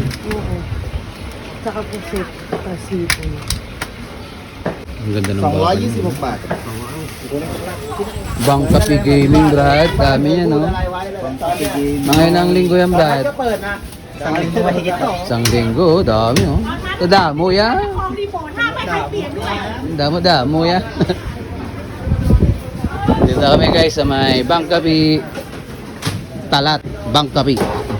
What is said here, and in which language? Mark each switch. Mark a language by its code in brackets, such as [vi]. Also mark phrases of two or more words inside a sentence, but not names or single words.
[tl] Oo. Tsaka pusit. Pasipon. Ang ganda ng bako. Mugbat. Bangkapi Gaming, Brad. Dami yan, no? Mga ilang linggo yan, Brad. Isang linggo mahigit to. Isang linggo, dami, oh. [ceb] Damo yan. [th] ของรีโมทห้ามไม่ให้เปลี่ยนด้วย [ceb] Damo yan. [tl] Dito kami guys sa may Bangkapi Talat, Bangkapi.